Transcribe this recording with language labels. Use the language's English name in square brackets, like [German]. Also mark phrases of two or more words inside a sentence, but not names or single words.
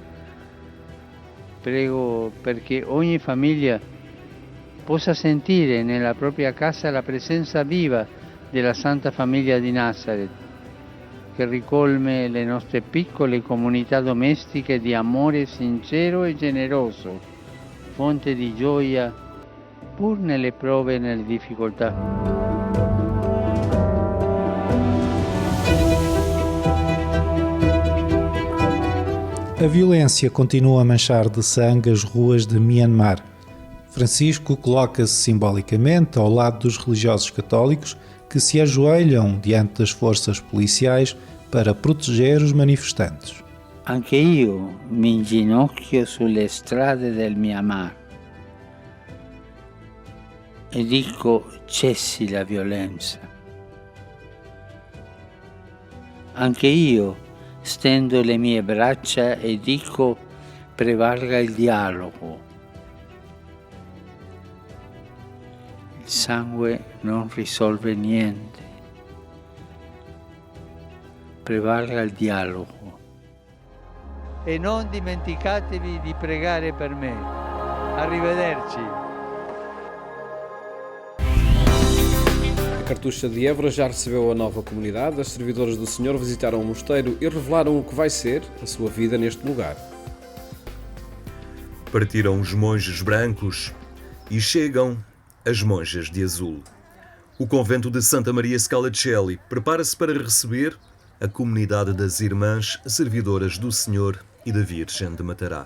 [Italian] Prego perché ogni famiglia possa sentire nella propria casa la presenza viva della Santa Famiglia di Nazareth, che ricolme le nostre piccole comunità domestiche di amore sincero e generoso, fonte di gioia pur nelle prove e nelle difficoltà. [Portuguese] A violência continua a manchar de sangue as ruas de Myanmar. Francisco coloca-se simbolicamente ao lado dos religiosos católicos que se ajoelham diante das forças policiais para proteger os manifestantes. [Italian] Anche io mi inginocchio sulle strade del Myanmar e dico cessi la violenza. Anche io stendo le mie braccia e dico prevalga il dialogo. Il sangue non risolve niente. Prevalga il dialogo. E non dimenticatevi di pregare per me. Arrivederci. [Portuguese] A Cartucha de Évora já recebeu a nova comunidade. As servidoras do Senhor visitaram o mosteiro e revelaram o que vai ser a sua vida neste lugar. Partiram os monges brancos e chegam as monjas de azul. O convento de Santa Maria Scala-Coeli prepara-se para receber a comunidade das Irmãs Servidoras do Senhor e da Virgem de Matará.